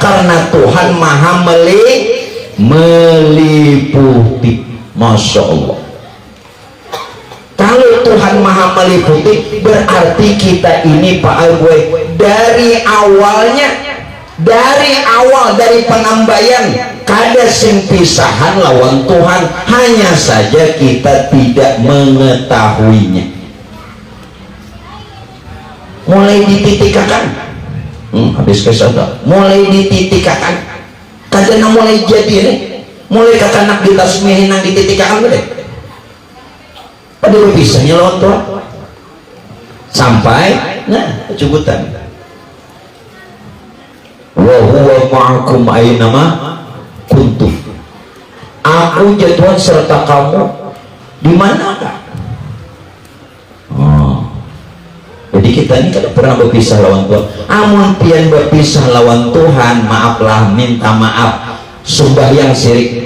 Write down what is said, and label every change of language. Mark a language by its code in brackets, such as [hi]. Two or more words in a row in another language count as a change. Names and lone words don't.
[bjn] Karena Tuhan maha meliputi. [ar] ما شاء الله. [bjn] Kalau Tuhan maha meliputi, berarti kita ini Pak Alboy dari awalnya, dari penambayan kada sing pisahan lawan Tuhan, hanya saja kita tidak mengetahuinya. Mulai dititikakan, habis kesadaran, mulai dititikakan tadi mulai jadi nih, mulai kakanak ditasmihin nang dititikaan deh pada berpisahnya lawan Tuhan sampai nah kecubutan [ar] وهو معكم أين ما كنتم, [bjn] aku Tuhan serta kamu di manakah. Jadi kita ini kada pernah berpisah lawan Tuhan. Amun pian berpisah lawan Tuhan, maaflah, minta maaf, sembahyang sirik.